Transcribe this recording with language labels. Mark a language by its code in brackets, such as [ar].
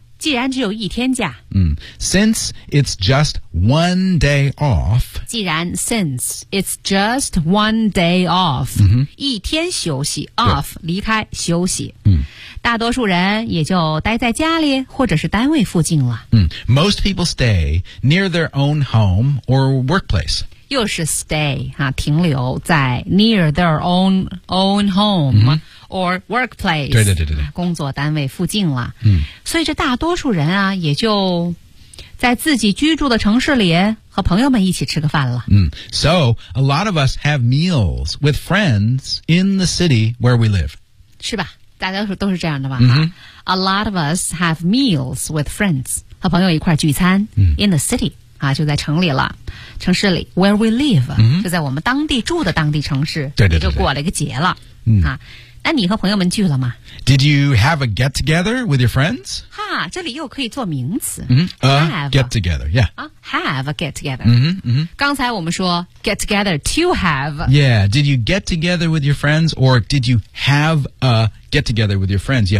[zh] 既然只有一天假、 [en] mm. Since it's just one day off, [zh] 既然 [en] since it's just one day off、 mm-hmm. [zh] 一天休息 off 离开休息、嗯、大多数人也就待在家里或者是单位附近了、 [en] 嗯、Most people stay near their own home or workplace [zh] 又是 stay、啊、停留在 [en] near their own home、 mm-hmm. or workplace [zh] 对对对对工作单位附近了、嗯、所以这大多数人啊也就在自己居住的城市里和朋友们一起吃个饭了。 [en] So, a lot of us have meals with friends in the city where we live. [zh] 是吧？大家都是这样的吧、 mm-hmm. [en] A lot of us have meals with friends, [zh] 和朋友一块聚餐、 mm-hmm. [en] in the city, [zh] 啊，就在城里了。城市里 , [en] where we live,、 mm-hmm. [zh] 就在我们当地住的当地城市。对对 对, 对。就过了一个节了。 Mm-hmm. 啊，那你和朋友们聚了吗 [en] ?Did you have a get together with your friends? [zh] 哈，这里又可以做名词。 [en] Mm-hmm. Get together, yeah.、啊、have a get together. Mm-hmm, mm-hmm. [zh] 刚才我们说 [en] get together to have. Yeah, did you get together with your friends or did you have a get together with your friends?